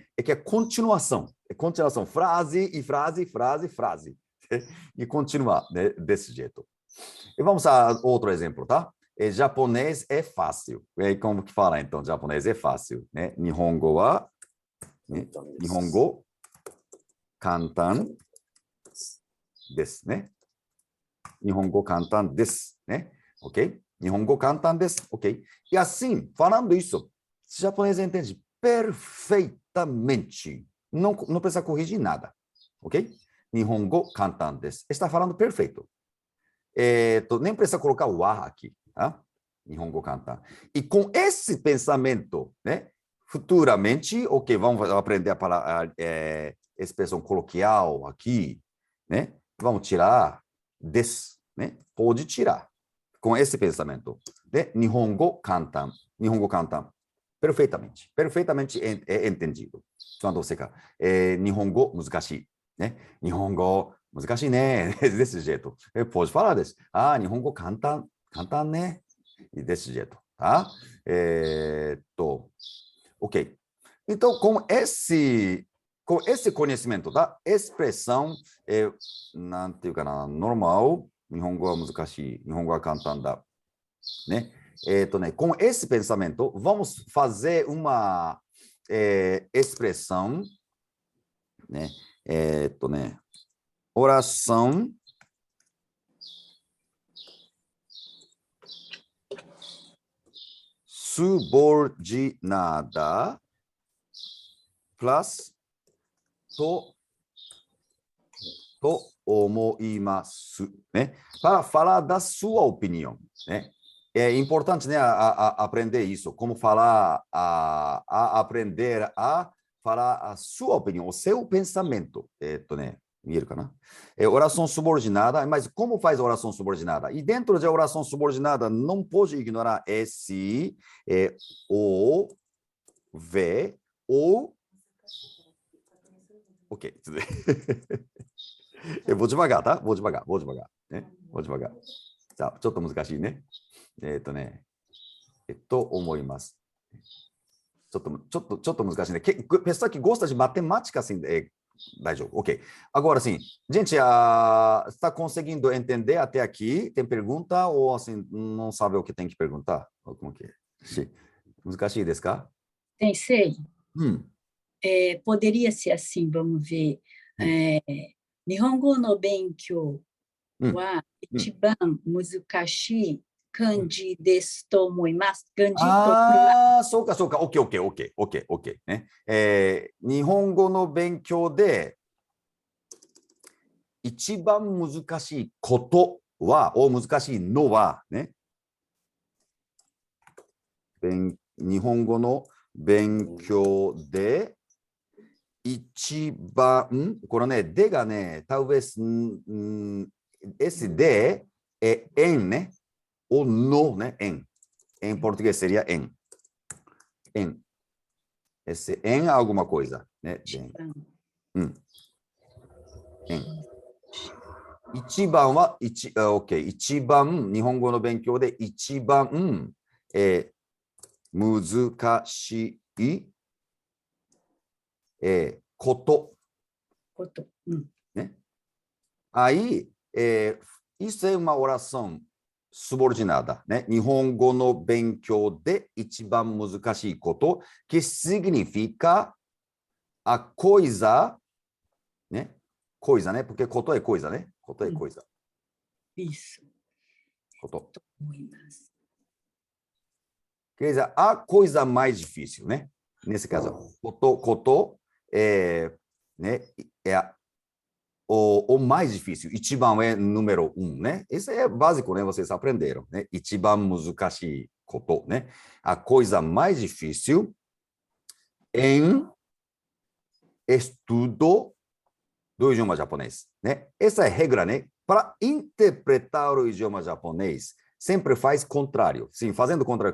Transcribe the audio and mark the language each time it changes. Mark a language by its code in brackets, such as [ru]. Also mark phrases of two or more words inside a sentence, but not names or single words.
[pt] É que é continuação, frase e frase, frase, frase. E continuar, né? Desse jeito. E vamos a outro exemplo, tá? Japonês é fácil. Como que fala, então? Japonês é fácil, né? [ja] 日本語は, [pt] né? [ja] 日本語簡単です, né? 日本語簡単です, né? Ok? 日本語簡単です, [pt] ok? E assim, falando isso, o japonês entende perfeitamente. Não precisa corrigir nada, ok? [ja] 日本語簡単です. [pt] Está falando perfeito. Nem precisa colocar o wa aqui, tá? [ja] 日本語簡単. [pt] E com esse pensamento, né? Futuramente, ok, vamos aprender a expressão coloquial aqui, né? Vamos tirar desu, né? Pode tirar. Com esse pensamento, né? [ja] 日本語簡単。日本語簡単. [pt] Perfeitamente entendido. Quando você fala, [ja] 日本語難しい, né? 日本語難しい [pt] né? Desse jeito. Pode falar desse. [ja] 日本語簡単 [pt] né? E desse jeito, tá? Ok. Então, com esse conhecimento da expressão, [ja] なんていうかな、normal、日本語は難しい、日本語は簡単だ。né? [pt] Com esse pensamento, vamos fazer uma expressão, né? Oração subordinada plus [ja] と思います, [pt] né? Para falar da sua opinião, né? É importante, né, aprender isso, como falar, aprender a falar a sua opinião, o seu pensamento. [ja] 見えるかな? [pt] Oração subordinada, mas como faz oração subordinada? E dentro de oração subordinada, não pode ignorar esse, o, v, o. Ok. Eu vou devagar, tá? Vou devagar, né? Vou devagar. Tá, [ja] ちょっと難しいね。思います。ちょっと難しいね。 [pt] Pessoal que gosta de matemática, assim, ok. Agora, sim, gente, está conseguindo entender até aqui? Tem pergunta ou, assim, não sabe o que tem que perguntar? Como que é? [ja] 難しいですか? [pt] Sensei, poderia ser assim, vamos ver. [ja] 日本語の勉強は一番難しい漢字ですと思います。漢字と思います。そうか、そうか。OK。ね。日本語の勉強で一番難しいことは、難しいのは、ね。日本語の勉強で一番、これね、でがね、 [pt] talvez esse de é em, né? Ou no, né? Em português seria em. Esse em alguma coisa, né? [ja] Em. 一番は、OK。一番、日本語の勉強で一番、難しい、こと。né? [pt] Aí, isso é uma oração subordinada, né? [ja] 日本語の勉強で一番難しいこと、 [pt] que significa a coisa, né? Coisa, né? Porque こと é coisa, né? こと é coisa. Isso. [ja] こと。と思います。 [pt] Quer dizer, a coisa mais difícil, né? Nesse caso, [ja] こと、né? [pt] É o mais difícil. 一番 é número né? Isso é básico, né? Vocês aprenderam, né? [ja] 一番難しいこと, [pt] né? A coisa mais difícil em estudo do idioma japonês, né? Essa é a regra, né? Para interpretar o idioma japonês, sempre faz contrário. Sim, fazendo contrário.